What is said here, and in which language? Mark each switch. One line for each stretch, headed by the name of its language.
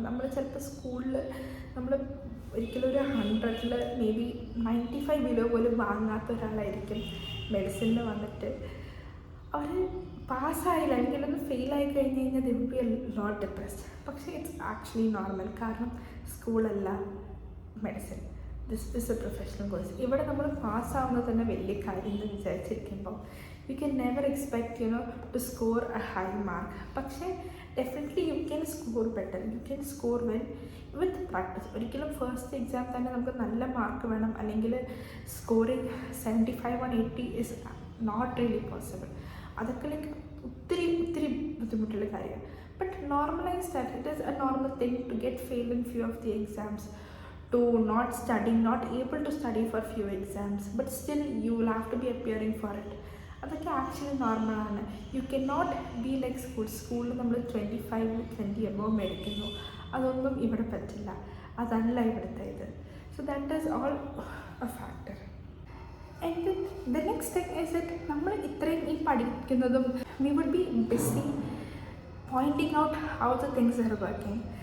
Malayalam: നമ്മൾ ചിലപ്പോൾ സ്കൂളിൽ നമ്മൾ ഒരിക്കലും ഒരു 100ൽ മേ ബി 95 ബിലോ പോലും വാങ്ങാത്ത ഒരാളായിരിക്കും മെഡിസിനിൽ വന്നിട്ട്. അവർ പാസ്സായില്ല അല്ലെങ്കിൽ ഒന്ന് ഫെയിലായി കഴിഞ്ഞ് കഴിഞ്ഞാൽ
English: They will be a lot depressed. പക്ഷേ it's actually normal.
Malayalam: കാരണം സ്കൂളല്ല medicine,
English: This is a professional course.
Malayalam: ഇവിടെ നമ്മൾ പാസ്സാവുന്നത് തന്നെ വലിയ കാര്യം എന്ന് വിചാരിച്ചിരിക്കുമ്പോൾ
English: you can never expect to score a high mark. പക്ഷേ definitely you can score better, you can score well with practice.
Malayalam: ഒരിക്കലും ഫസ്റ്റ് എക്സാം തന്നെ നമുക്ക് നല്ല മാർക്ക് വേണം അല്ലെങ്കിൽ scoring
English: 75 on 80 is not really possible.
Malayalam: അതൊക്കെ ലൈക്ക് ഒത്തിരി ബുദ്ധിമുട്ടുള്ള കാര്യമാണ്.
English: But normalise that it is a normal thing to get fail in few of the exams, to not able to study for few exams, but still you will have to be appearing for it.
Malayalam: അതൊക്കെ actually നോർമലാണ്.
English: you can not be like
Malayalam: സ്കൂളിൽ നമ്മൾ 25-20 above മേടിക്കുന്നു, അതൊന്നും ഇവിടെ പറ്റില്ല. അതല്ല ഇവിടുത്തെ ഇത്.
English: So that is all a factor. And the next thing is that
Malayalam: നമ്മൾ ഇത്രയും ഈ പഠിക്കുന്നതും
English: We would be busy pointing out how the things are working.